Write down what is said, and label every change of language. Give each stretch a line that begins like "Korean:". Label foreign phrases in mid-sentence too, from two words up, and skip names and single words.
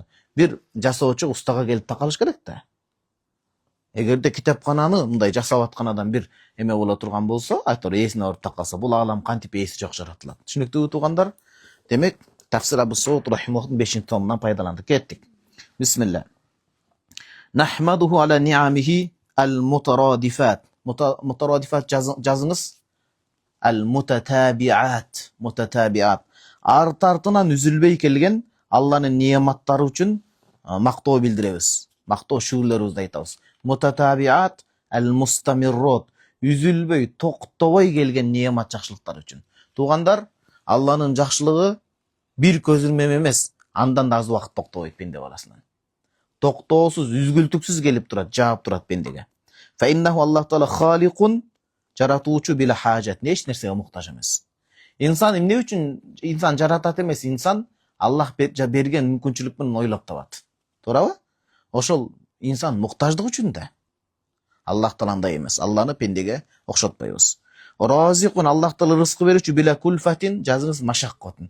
Kyrgyz: Бир жасоочу устага келип такалыш керек да. Эгерде китапкананы мындай жасап аткан адам бир эме боло турган болсо, айтор ээсине барып такалса, бул аалам кантип ээси жок жаратылат. Түшүнүктүүбү туугандар? Демек, Тафсир Абу Сауд рахимахуллахтын 5-томунан пайдаландык.
Arabic: Кеттик. بسم الله نحمده على نعمه المترادفات. Mutaradifat жазыңыз. المتتابعات متتابعات.
Kyrgyz: Артартынан үзүлбөй келген Алланын неаматтары үчүн мактоо билдиребиз. Мактоо шүгүрлөрүбүздү айтабыз.
Arabic: متتابعات المستمرات.
Kyrgyz: Үзүлбөй, токтобой келген неамат жакшылыктар үчүн. Туугандар, Алланын жакшылыгы бир көзүрмем эмес, андан да аз убакыт токтобойт пенде баласынан. Токтоосуз, үзгүлтүксүз келип турат, жаап турат пендеге.
Arabic: فإنه الله تعالى خالق,
Kyrgyz: жаратуучу
Arabic: بلا حاجة,
Kyrgyz: эч нерсеге муктаж эмес. Инсан эмне үчүн инсан жаратат эмес, инсан Аллах берген мүмкүнчүлүк менен ойлоп табат. Туурабы? Ошол инсан муктаждык үчүн да. Аллах тааландай эмес. Алланы пендеге окшотпойбуз.
Arabic: رازق الله تعالى
Kyrgyz: рызкы берүүчү
Arabic: بلا كلفة,
Kyrgyz: жазыңыз машаккатын.